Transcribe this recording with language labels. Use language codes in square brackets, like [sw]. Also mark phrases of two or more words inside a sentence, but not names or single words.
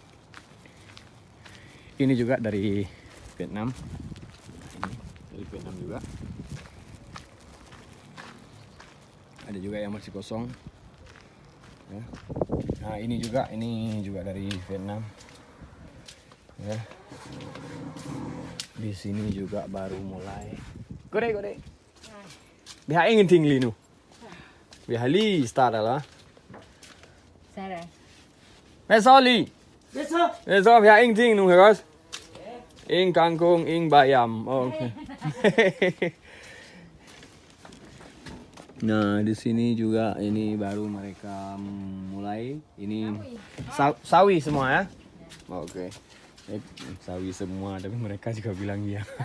[id] Ini juga dari Vietnam, ini dari Vietnam juga. Ada juga yang masih kosong ya. Nah ini juga dari Vietnam ya. Di sini juga baru mulai. [da] Gode. Vi har ingenting lige nu. Vi har lige startet, eller? Sådan. Hvad så lige? Hvad så? Vi har ingenting nu, ikke også? Ingen kangkung, ingen bayam. Okay. [id] Nah, di sini juga ini baru mereka mulai. Ini sawi semua ya? Oke. Sawi semua, tapi mereka juga bilang iya.